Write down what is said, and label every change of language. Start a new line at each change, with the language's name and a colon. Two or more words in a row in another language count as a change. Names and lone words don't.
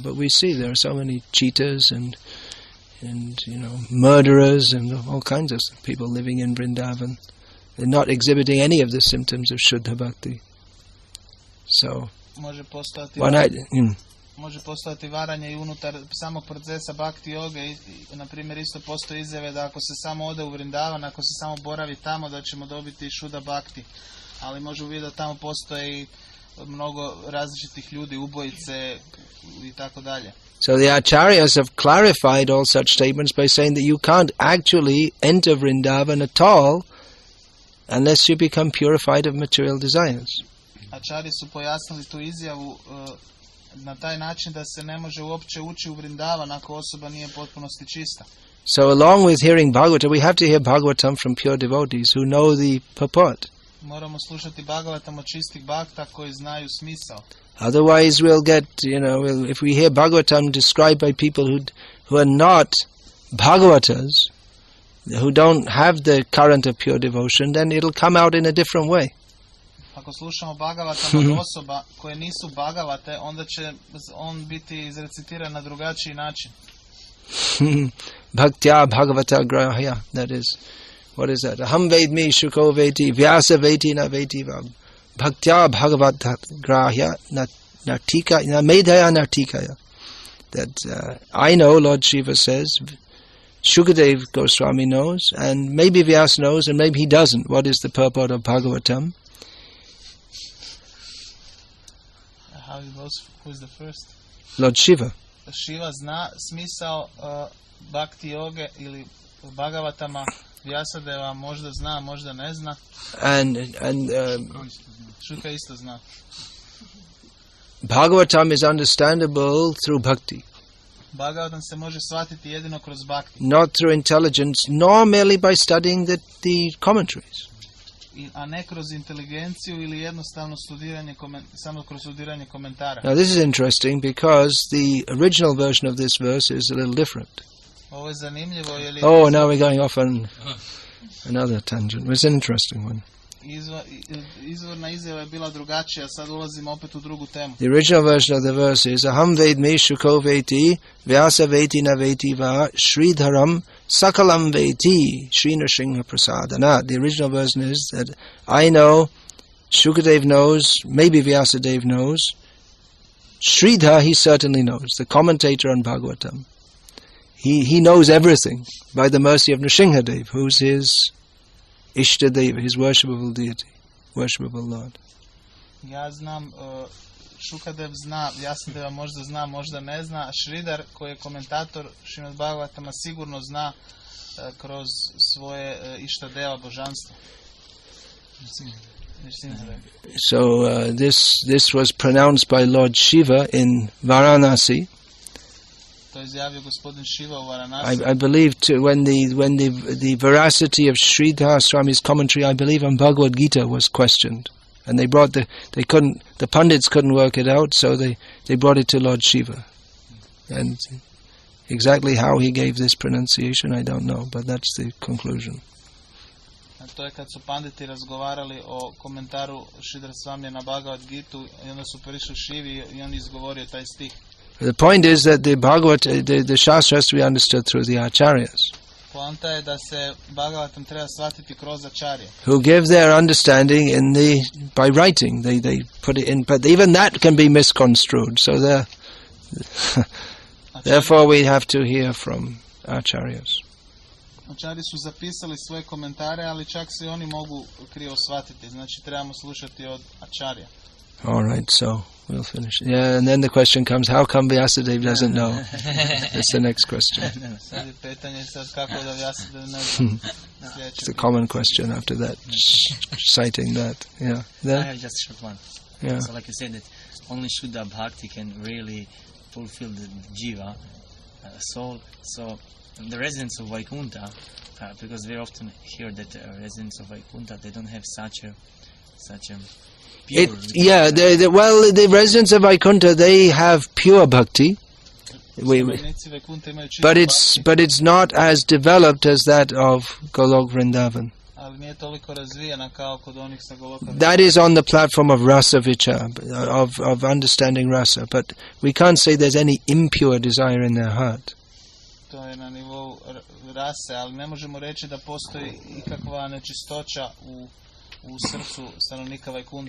English: But we see there are so many cheaters and murderers and all kinds of people living in Vrindavan. They're not exhibiting any of the symptoms of Shuddha Bhakti. So,
Croatian: može postojati varanje i unutar samog procesa bhakti yoga. Na primjer, isto postoji izjave da ako se samo ode u Vrindavan, ako se samo boravi tamo, da ćemo dobiti Shuddha Bhakti. Ali možemo vidjeti da tamo postoji mnogo različitih ljudi, ubojice i tako dalje.
English: So the acharyas have clarified all such statements by saying that you can't actually enter Vrindavan at all unless you become purified of material desires.
Croatian: Acharyi su pojasnili tu izjavu na taj način da se ne može uopće ući u Vrindavan ako osoba nije potpunosti čista.
English: So along with hearing Bhagavatam, we have to hear Bhagavatam from pure devotees who know the purport.
Croatian: Moramo slušati Bhagavatam od čistih bhakta koji znaju smisao.
English: Otherwise we'll get, if we hear Bhagavatam described by people who are not Bhagavatas, who don't have the current of pure devotion, then it'll come out in a different way.
Croatian: Ako slušamo Bhagavatam od osoba koje nisu Bhagavate, onda će on biti izrecitiran na drugačiji način.
Sanskrit: Bhaktya Bhagavata Grahya,
English: that is, what is that?
Sanskrit: Aham vedmi shuko veti vyasa veti na veti vam. Bhaktya Bhagavata Grahya nartika na medhaya nartikaya.
English: That I know, Lord Shiva says, Shukadev Goswami knows, and maybe Vyasa knows, and maybe he doesn't. What is the purport of Bhagavatam? How it goes? Who is the first? Lord Shiva.
Croatian: Shiva zna smisao bhakti yoge ili Bhagavatama. Vyasadeva možda zna, možda ne zna.
English: And
Croatian: Shuka isto zna.
English: Bhagavatam is understandable through bhakti.
Croatian: Bhagavatam se može shvatiti jedino kroz bhakti.
English: Not through intelligence, nor merely by studying the commentaries.
Croatian: A ne kroz inteligenciju ili jednostavno studiranje, samo kroz studiranje komentara.
English: Now this is interesting because the original version of this verse is a little different.
Croatian: Ovo je zanimljivo, jer
English: Oh, now we're going off on another tangent. It's an interesting one.
Croatian: Izvorna izjava je bila drugačija, sad ulazimo opet u drugu temu.
English: The original version of the verse is
Sanskrit: Aham vedmi shuko veti vyasa veti na veti va sridharam sakalam veti Sri Nrsimha prasadana.
English: The original version is that I know, Shukadev knows, maybe Vyasadeva knows, Sridhar he certainly knows, the commentator on Bhagavatam. He knows everything by the mercy of Nrsimhadev, who's his Ishtadeva, his worshipable deity, worshipable Lord.
Croatian: Ja znam, Shukadev zna, Vyasadeva možda zna, možda ne zna, a Sridhar koji je komentator Srimad Bhagavatama sigurno zna kroz svoje Ishtadeva božanstvo.
English: So this was pronounced by Lord Shiva in Varanasi.
Croatian: To izjavio gospodin Shiva u Varanasi.
English: I believe too, when the veracity of Sridhar Swami's commentary, I believe on Bhagavad Gita, was questioned, and the pundits couldn't work it out, so they brought it to Lord Shiva, and exactly how he gave this pronunciation I don't know, but that's the conclusion.
Croatian: To je kad su panditi razgovarali o komentaru Sridhar Swamija na Bhagavad Gitu i onda su prišli Šivi i on izgovorio taj stih.
English: The point is that the Bhagavad, the Shastra has to be understood through the Acharyas,
Croatian: Poanta je da se Bhagavatam treba shvatiti kroz acharye,
English: who give their understanding by writing. They put it in, but even that can be misconstrued. So therefore we have to hear from Acharyas.
Croatian: Acharyi su zapisali svoje komentare, ali čak se i oni mogu krivo shvatiti. Znači trebamo slušati od acharya.
English: All right, so we'll finish. Yeah, and then the question comes: how come Vyasadeva doesn't know? That's the next question.
Croatian: Sad je pitanje sad kako da Vyasadeva ne zna.
English: It's a common question after that, citing that. Yeah. I Then? have just a short one. Yeah. So like you said, that only Shuddha Bhakti can really fulfill the jiva, soul. So the residents of Vaikuntha, because very often hear that residents of Vaikuntha, they don't have such a pure. The residents of Vaikuntha, they have pure bhakti,
Croatian: Stanovnici Vaikuntha imaju čistu
English: but it's not as developed as that of Golok Vrindavan.
Croatian: ali nije toliko razvijena kao kod onih sa Goloka.
English: That is on the platform of
Sanskrit: rasa vichar,
English: of understanding rasa, but we can't say there's any impure desire in their heart.
Croatian: To je na nivou rase, ali ne možemo reći da postoji ikakva nečistoća u srcu stanovnika Vajkunte.